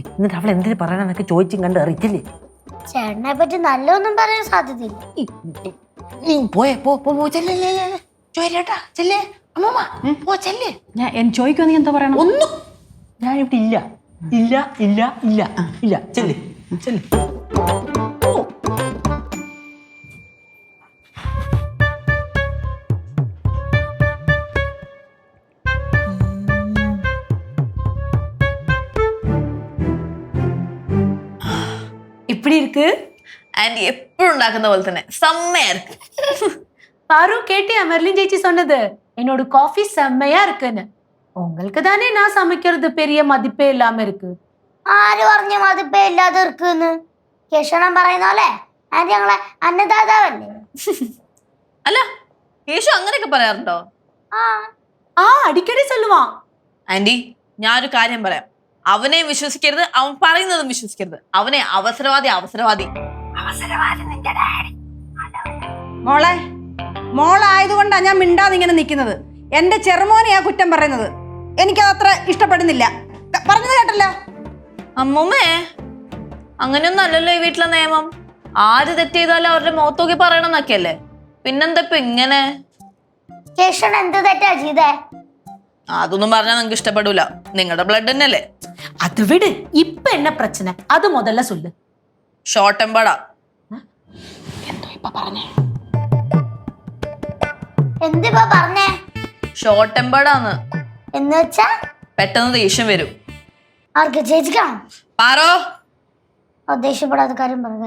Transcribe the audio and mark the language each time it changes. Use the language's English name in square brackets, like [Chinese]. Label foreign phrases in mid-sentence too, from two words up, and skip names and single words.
[Malayalam] എന്നിട്ട് അവൾ എന്തിനു പറയണമെന്നൊക്കെ ചോദിച്ചും കണ്ട് അറിയിച്ചില്ലേ? ചേട്ടനെ പറ്റി നല്ലൊന്നും പറയാൻ സാധ്യതയില്ല. നീ പോയേ പോ ചെല്ലേ ചോരട്ടാ ചെല്ലേ അമ്മൂമ്മ പോ ചെല്ലേ. ഞാൻ ചോദിക്കുവാ നീ എന്താ പറയണം? ഒന്നും ഞാൻ ഇവിടെ ഇല്ല ഇല്ല ഇല്ല ഇല്ല ഇല്ല ചെല്ല് ചെല്ല്. [Tamil] இப்படி இருக்கு [Malayalam] ആന്റി എപ്പോഴും ഉണ്ടാക്കുന്ന പോലെ തന്നെ സെമ്മയായിരിക്കും. [Tamil] பாரு கேட்டியா மெர்லின் ചേച്ചി சொன்னது என்னோட காஃபி செம்மையா இருக்குன்னு. உங்களுக்கு தானே நான் சமைக்கிறது பெரிய மதிப்பே இல்லாம இருக்கு. [Malayalam] ആര് പറഞ്ഞു മതിപ്പേ ഇല്ലാതെ ഇരിക്കുന്നു? കേശവൻ പറയുന്ന പോലെ ആന്റി ഞങ്ങളെ അന്നദാതാവല്ലേ? അല്ല യേശു അങ്ങനെയൊക്കെ പറയാറുണ്ടോ? ആ [Tamil] அடிக்கடி சொல்லுவான். [Malayalam] ആന്റി ഞാനൊരു കാര്യം പറയാം. അവനെ വിശ്വസിക്കരുത്, അവൻ പറയുന്നതും വിശ്വസിക്കരുത്. അവനെ അവസരവാദി. മോളായതുകൊണ്ടാ ഞാൻ മിണ്ടാതെ ഇങ്ങനെ നിൽക്കുന്നത്. എന്റെ ചെറുമോനെയാ കുറ്റം പറയുന്നത്. എനിക്കത് അത്ര ഇഷ്ടപ്പെടുന്നില്ല. പറഞ്ഞത് കേട്ടല്ലോ. അമ്മൂമ്മേ അങ്ങനെയൊന്നും അല്ലല്ലോ ഈ വീട്ടിലെ നിയമം. ആര് തെറ്റ് ചെയ്താലും അവരുടെ മുഖത്തോക്കി പറയണമെന്നൊക്കെയല്ലേ. പിന്നെന്താ ഇപ്പൊ ഇങ്ങനെ? കേശവൻ എന്ത് തെറ്റാ ചെയ്തേ? അതൊന്നും പറഞ്ഞാൽ നിങ്ങൾക്ക് ഇഷ്ടപ്പെടൂല. നിങ്ങളുടെ ബ്ലഡ് തന്നെയല്ലേ. [Tamil] அது விடு. இப்ப என்ன பிரச்சனை அது முதல்ல சொல்லு. [English] short tempered. [Malayalam] എന്തിപ്പോ പറഞ്ഞേ? [English] short tempered. [Malayalam] എന്ന് വെച്ചാ പെട്ടെന്ന് ദേഷ്യം വരും. ആർക്ക്? ചേച്ചിക്കാണോ? പാറോ ദേഷ്യപ്പെടാത്ത കാര്യം പറയാൻ.